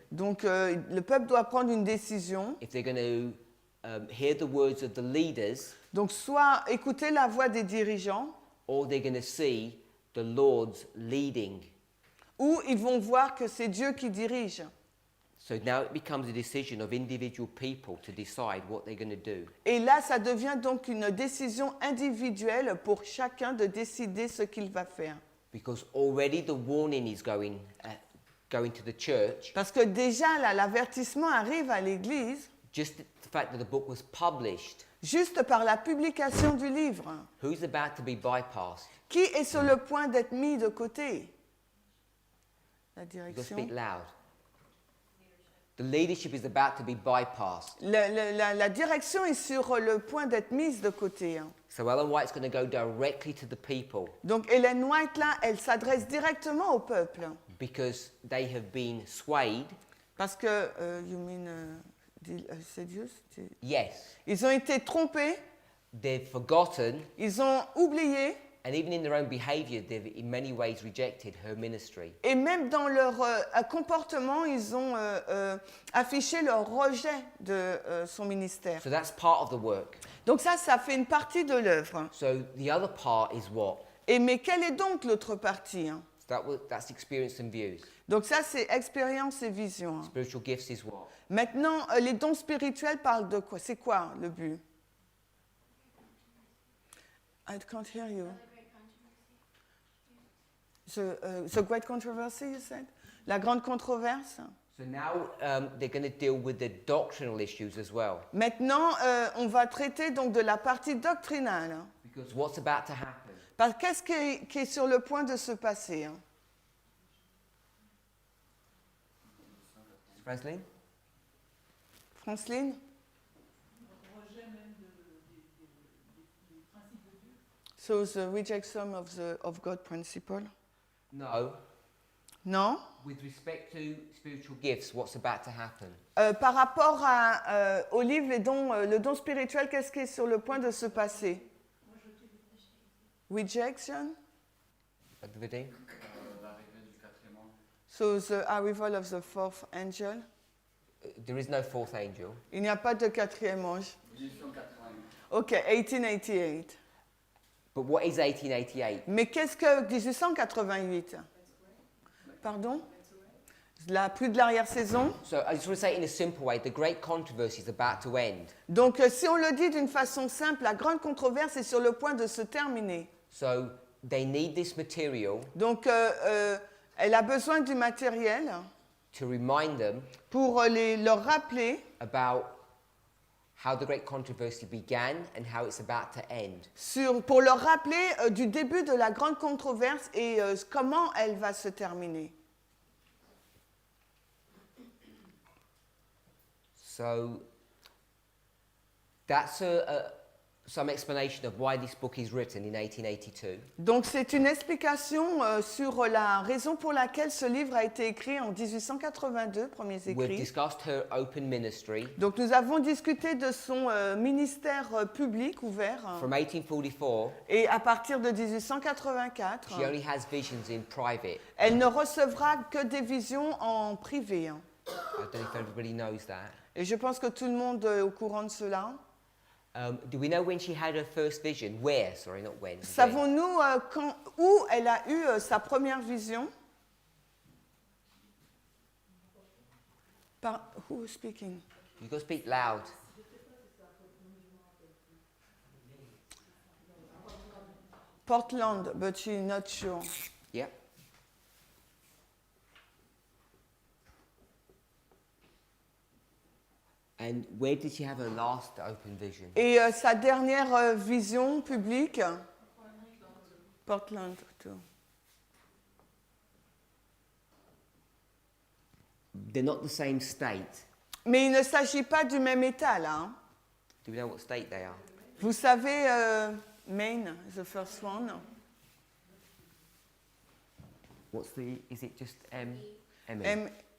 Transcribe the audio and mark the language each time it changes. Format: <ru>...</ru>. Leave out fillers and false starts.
<fr>Donc, le peuple doit prendre une décision.</fr> <en>if they're going to hear the words of the leaders,</en> <fr>Donc, soit écouter la voix des dirigeants,</fr> <en>or they're going to see the Lord's leading.</en> <fr>ou ils vont voir que c'est Dieu qui dirige.</fr> <en>So now it becomes a decision of individual people to decide what they're going to do.</en> <fr>Et là, ça devient donc une décision individuelle pour chacun de décider ce qu'il va faire.</fr> <en>Because already the warning is going to the church.</en> <fr>Parce que déjà, là, l'avertissement arrive à l'Église</fr> <en>Just the fact that the book was published,</en> <fr>juste par la publication du livre.</fr> <en>who's about to be bypassed?</en> <fr>Qui est sur le point d'être mis de côté? La</fr> <en>You've got to</en> <fr>direction.</fr> <en>speak loud. The leadership is about to be bypassed.</en> <fr>La direction est sur le point d'être mise de côté.</fr> <en>So Ellen White's going to go directly to the people</en> <fr>Donc Ellen White, là, elle s'adresse directement au peuple.</fr> <en>because they have been swayed</en> <fr>Parce que,</fr> <en>you mean,</en> <fr>C'est juste.</fr> <en>Yes.</en> <fr>Ils ont été trompés,</fr> <en>They've forgotten,</en> <fr>ils ont oublié,</fr> <en>and even in their own behavior, they've in many ways rejected her ministry.</en> <fr>et même dans leur comportement, ils ont affiché leur rejet de son ministère.</fr> <en>So that's part of the work.</en> <fr>Donc ça fait une partie de l'œuvre.</fr> <en>So the other part is what?</en> <fr>Et mais quelle est donc l'autre partie, hein?</fr> <en>That's experience and views.</en> <fr>Donc ça, c'est expérience et vision, hein.</fr> <en>Spiritual gifts is what?</en> <fr>Maintenant, les dons spirituels parlent de quoi? C'est quoi le but?</fr> <en>I can't hear you. The great controversy, you said?</en> <fr>La grande controverse?</fr> <en>So now they're going to deal with the doctrinal issues as well.</en> <fr>Maintenant, on va traiter donc de la partie doctrinale, hein.</fr> <en>Because what's about to happen?</en> <fr>Parce qu'est-ce qui est sur le point de se passer, hein? Franceline? Franceline? Rejet même des principes de Dieu.</fr> <en>So the rejection of God principle? No.</en> <fr>Non?</fr> <en>With respect to spiritual gifts, what's about to happen?</en> <fr>Par rapport au livre, le don spirituel, qu'est-ce qui est sur le point de se passer?</fr> <en>Rejection? Activity?</en> <fr>L'arrivée du quatrième ange.</fr> <en>So the arrival of the fourth angel? There is no fourth angel.</en> <fr>Il n'y a pas de quatrième ange. Édition 88.</fr> <en>Ok, 1888. But what is 1888?</en> <fr>Mais qu'est-ce que 1888? Pardon? Plus de l'arrière-saison.</fr> <en>So I just want to say it in a simple way, the great controversy is about to end.</en> <fr>Donc si on le dit d'une façon simple, la grande controverse est sur le point de se terminer.</fr> <en>So they need this material</en> <fr>Donc elle a besoin du matériel</fr> <en>to remind them</en> <fr>pour leur rappeler</fr> <en>about how the great controversy began and how it's about to end.</en> <fr>pour leur rappeler du début de la grande controverse et comment elle va se terminer.</fr> <en>So that's some explanation of why this book is written in 1882.</en> <fr>Donc c'est une explication sur la raison pour laquelle ce livre a été écrit en 1882, premiers</fr> <en>We've</en> <fr>écrits.</fr> <en>discussed her open ministry</en> <fr>Donc nous avons discuté de son ministère public ouvert.</fr> <en>from 1844.</en> <fr>Et à partir de 1884,</fr> <en>She only has visions in private.</en> <fr>elle ne recevra que des visions en privé, hein.</fr> <en>I don't know if everybody knows that.</en> <fr>Et je pense que tout le monde est au courant de cela.</fr> <en>Do we know when she had her first vision? Where? Sorry, not when. When.</en> <fr>Savons-nous où elle a eu sa première vision?</fr> <en>Who is speaking? You got to speak loud. Portland, but she's not sure. Yeah. And where did she have her last open vision?</en> <fr>Et sa dernière vision publique?</fr> <en>Portland, too. They're not the same state.</en> <fr>Mais il ne s'agit pas du même état, là, hein.</fr> <en>Do we know what state they are?</en> <fr>Vous savez,</fr> <en>Maine, the first one. What's the? Is it just M? M. M.</en>